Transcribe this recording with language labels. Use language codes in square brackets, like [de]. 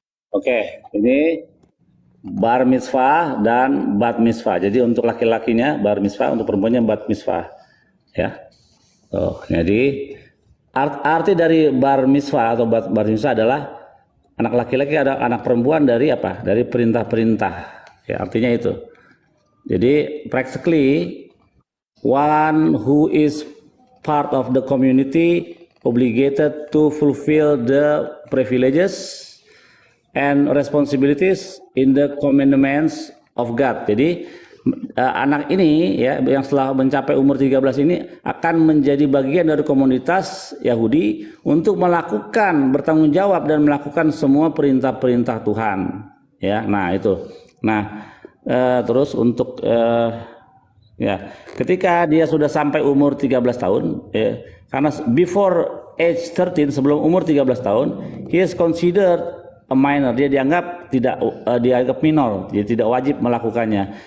[id] Oke, ini bar mitzvah dan bat mitzvah. Jadi untuk laki-lakinya bar mitzvah, untuk perempuannya bat mitzvah. Ya. Jadi arti dari bar mitzvah atau bar mitzvah adalah anak laki-laki ada anak perempuan dari apa? Dari perintah-perintah. Ya, artinya itu. [en] Jadi practically one who is part of the community obligated to fulfill the privileges and responsibilities in the commandments of God. [id] Jadi anak ini ya yang setelah mencapai umur 13 ini akan menjadi bagian dari komunitas Yahudi untuk melakukan bertanggung jawab dan melakukan semua perintah-perintah Tuhan. Ya, nah itu. Nah, terus untuk ya, ketika dia sudah sampai umur 13 tahun ya, karena [en] before age 13 [id] sebelum umur 13 tahun [en] he is considered a minor, [id] dia dianggap dianggap minor, dia tidak wajib melakukannya.